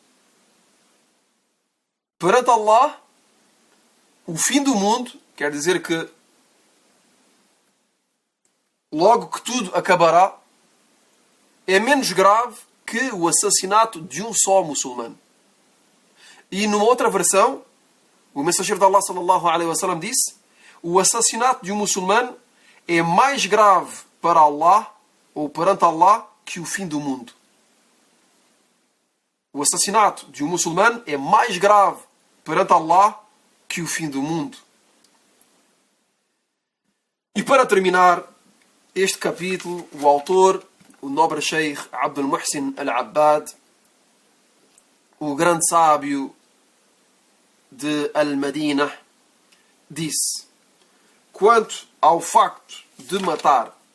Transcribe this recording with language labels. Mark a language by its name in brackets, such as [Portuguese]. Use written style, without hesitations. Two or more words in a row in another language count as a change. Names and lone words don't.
[Portuguese] Perante Allah, o fim do mundo quer dizer que logo que tudo acabará, é menos grave que o assassinato de um só muçulmano. E numa outra versão, o mensageiro de Allah [Arabic] صلى الله عليه وسلم [Portuguese] disse: o assassinato de um muçulmano é mais grave para Allah, ou perante Allah, que o fim do mundo. O assassinato de um muçulmano é mais grave perante Allah que o fim do mundo. E para terminar este capítulo, o autor, o nobre Sheikh Abdul Muhsin Al-Abbad, o grande sábio de Al-Madinah, disse: quanto ao facto de matar